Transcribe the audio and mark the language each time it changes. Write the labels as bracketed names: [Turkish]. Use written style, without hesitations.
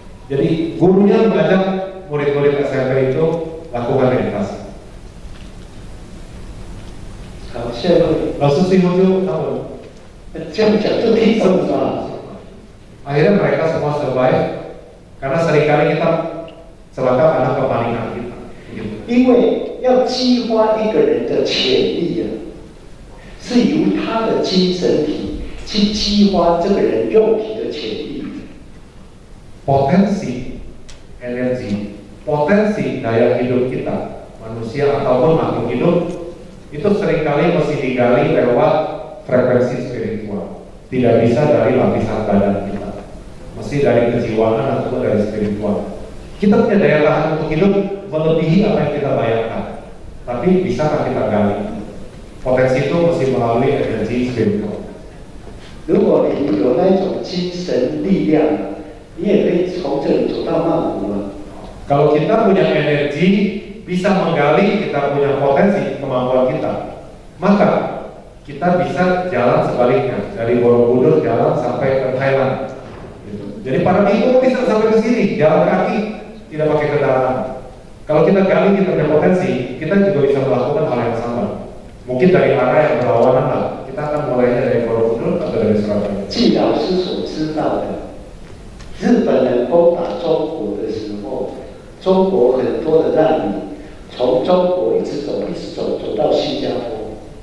[Indonesian] Jadi gurunya mengajak murid-murid SMP itu lakukan meditasi. [Chinese] 好，下一位， [Indonesian] Lalu Simuju tahu. [Chinese] 这样讲就听懂了。 [Indonesian] Akhirnya mereka semua survive karena seringkali kita celaka karena kepanikan kita. Begitu. [Chinese] 因为要激发一个人的潜力啊，是由他的精神体去激发这个人肉体的潜力。 [Indonesian] Potensi energi, potensi daya hidup kita, manusia ataupun makhluk hidup itu seringkali mesti digali lewat frekuensi spiritual. Tidak bisa dari lapisan badan kita, mesti dari kejiwaan ataupun dari spiritual. Kita punya daya tahan untuk hidup melebihi apa yang kita bayangkan, tapi bisakah kita gali? Potensi itu mesti melalui energi spiritual. [Chinese] 如果你有那一种精神力量，你也可以从这里走到曼谷啊。 [Indonesian] Kalau kita punya energi, bisa menggali, kita punya potensi, kemampuan kita, maka kita bisa jalan sebaliknya, dari Borobudur jalan sampai ke Thailand. Gitu. Jadi para minggu bisa sampai ke sini, jalan kaki, tidak pakai kendaraan. Kalau kita gali, kita punya potensi, kita juga bisa melakukan hal yang sama. Mungkin dari arah yang berlawanan lah, kita akan mulainya dari Borobudur atau dari Surabaya. [Chinese] 据老师所知道的，日本人攻打中国的时候，中国很多的难民从中国一直走，走到新加坡。